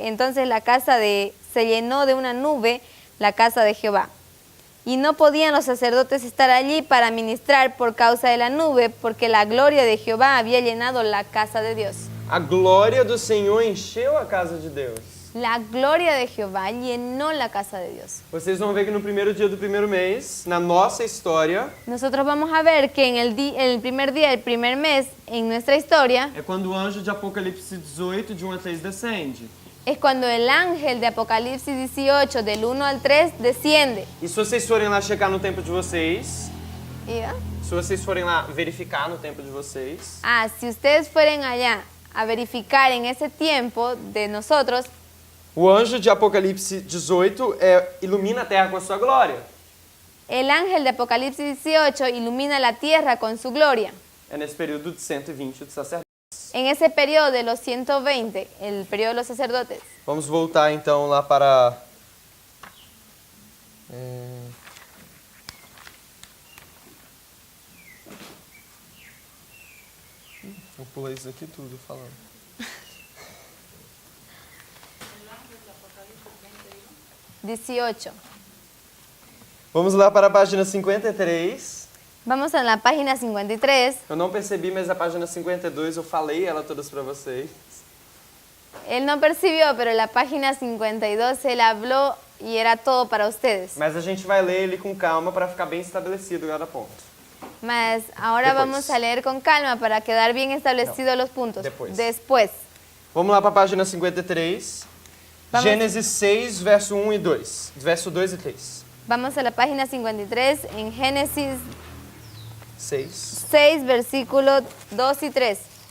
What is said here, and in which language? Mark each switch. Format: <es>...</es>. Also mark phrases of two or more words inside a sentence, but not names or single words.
<es>Entonces se llenó de una nube la casa de Jehová. Y no podían los sacerdotes estar allí para ministrar por causa de la nube, porque la gloria de Jehová había llenado la casa de Dios.</es> <pt>A glória do Senhor encheu a casa de Deus.</pt> <es>La gloria de Jehová llenó la casa de Dios.</es> <pt>Vocês vão ver que no primeiro dia do primeiro mês, na nossa história,</pt> <es>Nosotros vamos a ver que en el primer día del primer mes, en nuestra historia,</es> <pt>é quando o anjo de Apocalipse 18, de 1 a 3, descende.</pt> <es>es cuando el ángel de Apocalipsis 18, del 1 al 3, desciende.</es> <pt>E se vocês forem lá checar no tempo de vocês,</pt> <es>¿Ya?</es> <pt>se vocês forem lá verificar no tempo de vocês,</pt> <es>Si ustedes fueren allá a verificar en ese tiempo de nosotros,</es> <pt>o anjo de Apocalipse 18 ilumina a terra com a sua glória.</pt> <es>el ángel de Apocalipsis 18 ilumina la tierra con su gloria.</es> <pt>É nesse período de 120 de sacerdotes.</pt> <es>En ese periodo de los 120, el periodo de los sacerdotes.</es> <pt>Vamos voltar então lá para... Eu pulei isso aqui tudo falando. Vamos lá para a página 53.</pt> <es>Vamos a la página 53.</es> <pt>Eu não percebi, mas a página 52 eu falei ela todas para vocês.</pt> <es>Él no percibió, pero la página 52 él habló y era todo para ustedes.</es> <pt>Mas a gente vai ler ele com calma para ficar bem estabelecido cada ponto.</pt> <es>Mas ahora Después. vamos a leer con calma para quedar bien establecidos los puntos. Después.</es> <pt>Vamos lá para a página 53. Vamos. Gênesis 6, verso 1 e 2. Verso 2 e 3.</pt> <es>Vamos a la página 53 en Génesis 6. 6, versículos 2 y 3.</es>